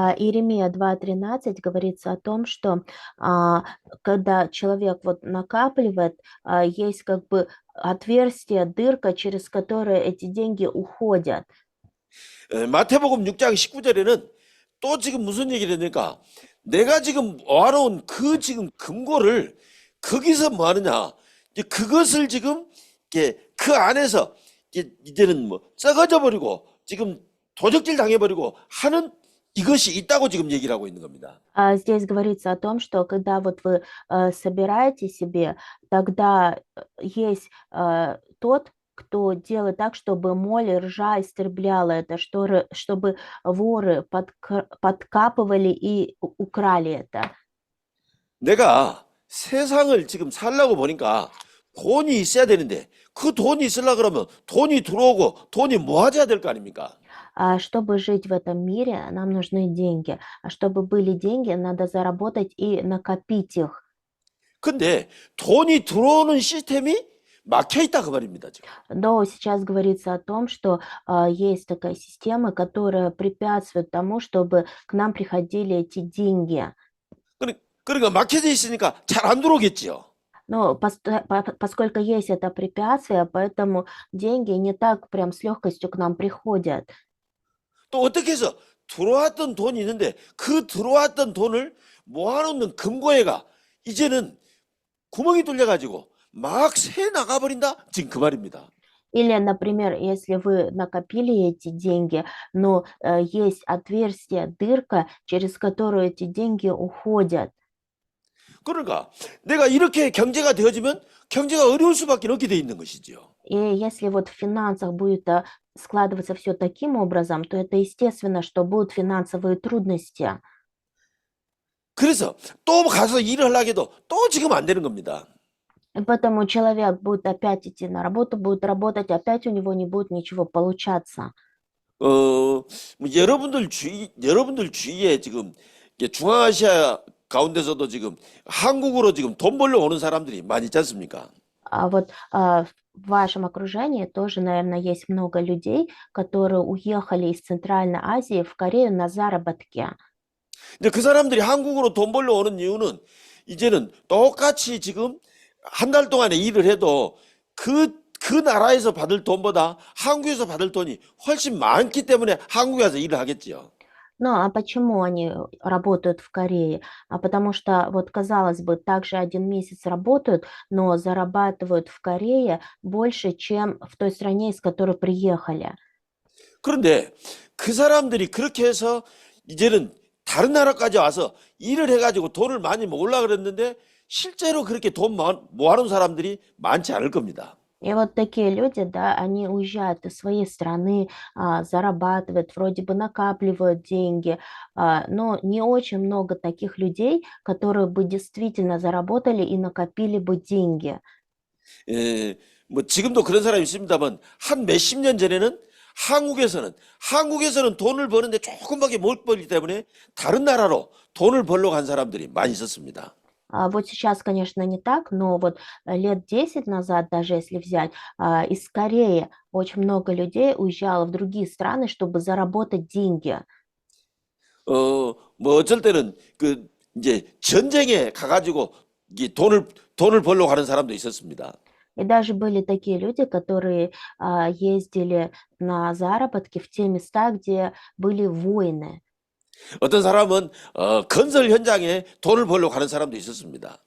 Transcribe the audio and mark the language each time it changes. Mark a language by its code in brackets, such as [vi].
[ru] Иеремия 2:13 говорится о том, что когда человек вот накапливает, есть как бы отверстие, дырка, через которое эти деньги уходят. [ko] 마태복음 6장 19절에는 또 지금 무슨 얘기를 했냐니까 내가 지금 모아놓은 그 지금 금고를 거기서 뭐 하느냐 이제 그것을 지금 이게 그 안에서 이제는 뭐 썩어져 버리고 지금 도적질 당해버리고 하는 이것이 있다고 지금 얘기를 하고 있는 겁니다. [ru] Здесь говорится о том, что когда вот вы собираете себе, тогда есть тот, кто делает так, чтобы моль, ржа истребляла это, чтобы воры подкапывали и украли это. [ko] 내가 세상을 지금 살려고 보니까 돈이 있어야 되는데 그 돈이 있으려고 그러면 돈이 들어오고 돈이 모아져야 될 거 아닙니까? [ru] Чтобы жить в этом мире, нам нужны деньги. А чтобы были деньги, надо заработать и накопить их. [ko] 근데 돈이 들어오는 시스템이 막혀 있다 그 말입니다, 지금. [ru] Но сейчас говорится о том, что есть такая система, которая препятствует тому, чтобы к нам приходили эти деньги. [ko] 그러니까 막혀져 있으니까 잘 안 들어오겠지요. [ru] Но поскольку есть это препятствие, поэтому деньги не так прям с легкостью к нам приходят. [ko] 또 어떻게 해서 들어왔던 돈이 있는데 그 들어왔던 돈을 모아놓는 금고에가 이제는 구멍이 뚫려가지고 막 새 나가버린다? 지금 그 말입니다. [ru] Или, например, если вы накопили эти деньги, но есть отверстие, дырка, через которую эти деньги уходят. [ko] 그러니까 내가 이렇게 경제가 되어지면 경제가 어려울 수밖에 없게 돼 있는 것이죠. [ru] И если вот в финансах будет складываться все таким образом, то это естественно, что будут финансовые трудности. [ko] 그래서 또 가서 일을 하려고 해도 또 지금 안 되는 겁니다. [ru] И поэтому человек будет опять идти на работу, будет работать, опять у него не будет ничего получаться. [ko] 뭐 여러분들 주위에 지금 이게 중앙아시아 가운데서도 지금 한국으로 지금 돈 벌러 오는 사람들이 많이 있지 않습니까? [ru] А вот в вашем окружении тоже, наверное, есть много людей, которые уехали из Центральной Азии в Корею на заработки. [ko] 근데 그 사람들이 한국으로 돈 벌러 오는 이유는 이제는 똑같이 지금 한 달 동안에 일을 해도 그 나라에서 받을 돈보다 한국에서 받을 돈이 훨씬 많기 때문에 한국에 와서 일을 하겠지요. [ru] Ну, а почему они работают в Корее? Потому что, вот, казалось бы, также 1 месяц работают, но зарабатывают в Корее больше, чем в той стране, из которой приехали. [ko] 그런데 그 사람들이 그렇게 해서 이제는 다른 나라까지 와서 일을 해가지고 돈을 많이 모으려고 그랬는데 실제로 그렇게 돈 모아놓은 사람들이 많지 않을 겁니다. [ru] И вот такие люди, да, они уезжают из своей страны, зарабатывают, вроде бы накапливают деньги, но не очень много таких людей, которые бы действительно заработали и накопили бы деньги. [ko] 뭐 지금도 그런 사람이 있습니다만 한 몇십 년 전에는 한국에서는 돈을 버는데 조금밖에 못 벌기 때문에 다른 나라로 돈을 벌러 간 사람들이 많이 있었습니다. [ru] Вот сейчас, конечно, не так, но вот лет 10 назад, даже если взять, из Кореи очень много людей уезжало в другие страны, чтобы заработать деньги. [ko] 뭐 어쩔 때는 그 이제 전쟁에 가가지고 이 돈을 벌러 가는 사람도 있었습니다. [ru] И даже были такие люди, которые ездили на заработки в те места, где были войны. [ko] 어떤 사람은 건설 현장에 돈을 벌러 가는 사람도 있었습니다.